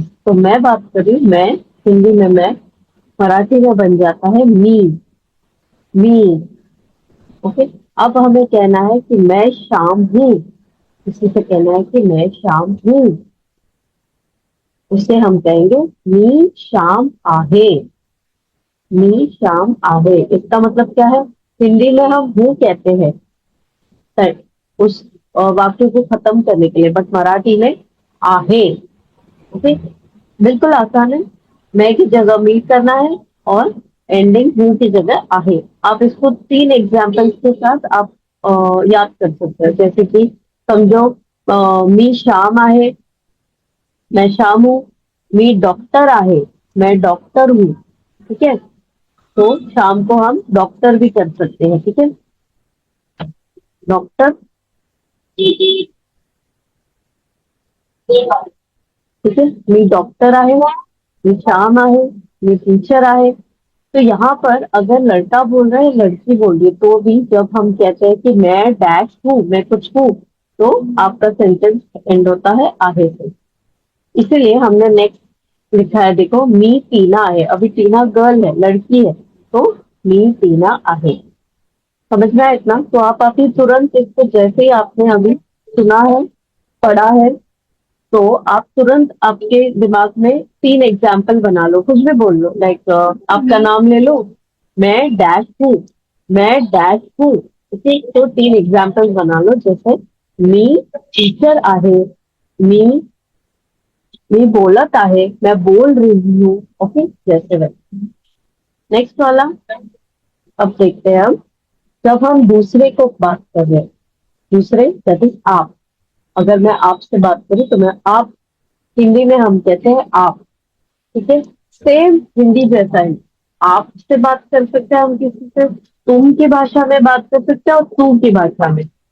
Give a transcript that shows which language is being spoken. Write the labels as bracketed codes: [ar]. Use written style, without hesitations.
[hi] तो मैं बात कर रही हूँ, मैं, हिंदी में मैं, मराठी में बन जाता है मी। मी। ओके। अब हमें कहना है कि मैं शाम हूँ। किसी से कहना है कि मैं शाम हूँ, उसे हम कहेंगे [mr] मी शाम आहे। मी शाम आहे, [hi] इसका मतलब क्या है? हिंदी में हम हूँ कहते हैं उस वाक्य को खत्म करने के लिए, बट मराठी में आहे। ओके। बिल्कुल आसान है। मैं की जगह मी करना है और एंडिंग हूँ की जगह आहे। आप इसको 3 एग्जाम्पल्स के साथ आप याद कर सकते हो। जैसे कि समझो, [mr] मी शाम आहे, [hi] मैं शाम हूँ। [mr] मी डॉक्टर आहे, [hi] मैं डॉक्टर हूँ। ठीक है, तो शाम को हम डॉक्टर भी कर सकते हैं। ठीक है, डॉक्टर। ठीक है, [mr] मी डॉक्टर आहे, मी श्याम आहे, मी टीचर आहे। [hi] तो यहाँ पर अगर लड़का बोल रहा है, लड़की बोल रही है, तो भी जब हम कहते हैं कि मैं डैश हूँ, मैं कुछ हूँ, तो आपका सेंटेंस एंड होता है आहे से। इसीलिए हमने नेक्स्ट लिखा है, देखो, मी टीना है। अभी टीना गर्ल है, लड़की है, तो [mr] मी टीना आहे। [hi] समझ में आया इतना? तो आप अभी तुरंत इसको, जैसे ही आपने अभी सुना है, पढ़ा है, तो आप तुरंत आपके दिमाग में 3 एग्जाम्पल बना लो, कुछ भी बोल लो। लाइक आपका नाम ले लो, मैं डैश हूँ, मैं डैश हूँ। ठीक है, तो 3 एग्जाम्पल बना लो। जैसे [mr] मी टीचर आहे, मी मी बोलत आहे, [hi] मैं बोल रही हूँ। ओके, जैसे वैसे। नेक्स्ट वाला, अब देखते हैं हम। जब हम दूसरे को बात कर रहे हैं, दूसरे दैट इज आप। अगर मैं आपसे बात करूं तो मैं आप, हिंदी में हम कहते हैं आप। ठीक है, सेम हिंदी जैसा ही आपसे बात कर सकते हैं हम किसी से, तुम की भाषा में बात कर सकते हैं और तू की भाषा में।